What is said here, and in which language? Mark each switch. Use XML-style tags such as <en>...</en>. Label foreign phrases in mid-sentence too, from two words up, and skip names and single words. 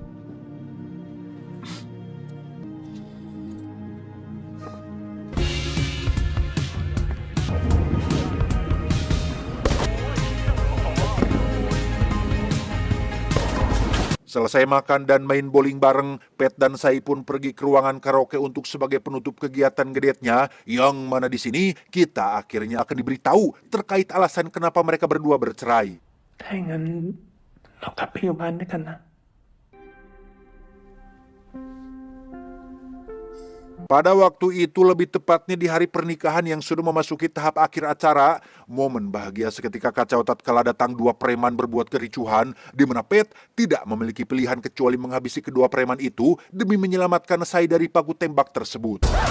<id>Selesai makan dan main bowling bareng, Pet dan Sai pun pergi ke ruangan karaoke untuk sebagai penutup kegiatan gedetnya, yang mana di sini kita akhirnya akan diberitahu terkait alasan kenapa mereka berdua bercerai.</id> <th>ถ้าอย่างนั้นเรากลับไปอยู่บ้านด้วยกันนะ</th> <id>Pada waktu itu, lebih tepatnya di hari pernikahan yang sudah memasuki tahap akhir acara, momen bahagia seketika kacau tatkala datang dua preman berbuat kericuhan, di mana Pet tidak memiliki pilihan kecuali menghabisi kedua preman itu demi menyelamatkan Sai dari pagu tembak tersebut.</id>